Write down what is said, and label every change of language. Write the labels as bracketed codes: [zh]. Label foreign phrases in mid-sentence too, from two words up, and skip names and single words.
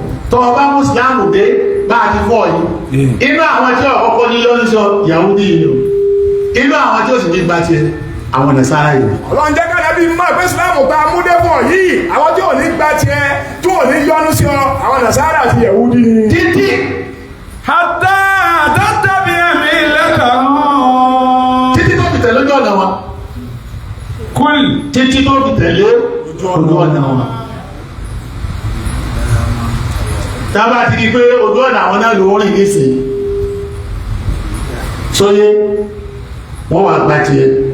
[yo] Tó o bá mú Ìsìlámù dé, bá a ti fọ́ yìí. Mm. Inú àwọn tí ọ̀kọ́kọ́ ní lọ́dún sọ, Yahudi yìí o. Inú àwọn tí ó sì ní gba tiẹ̀, àwọn Nasara yìí. Ọlọ́run jẹ́ ká Ànábì mọ̀ pé Ìsìlámù tá a mú dé fún ọ yìí, àwọn tí ò ní gba tiẹ̀, tí ò ní yọ́nú sí ọ, àwọn Nasara àti Yahudi ni. Títí. [ar] حتى تتبع ملتهم. [yo] Títí tó fi tẹ̀lé ojú ọ̀nà wọn. [ar] قل. [yo] Títí tó fi tẹ̀lé ojú ọ̀nà wọn. Tá a bá ti di pé ojú ọ̀nà àwọn náà ló rìn nísìnyí. Sóyé, wọ́n wà gba tiẹ̀.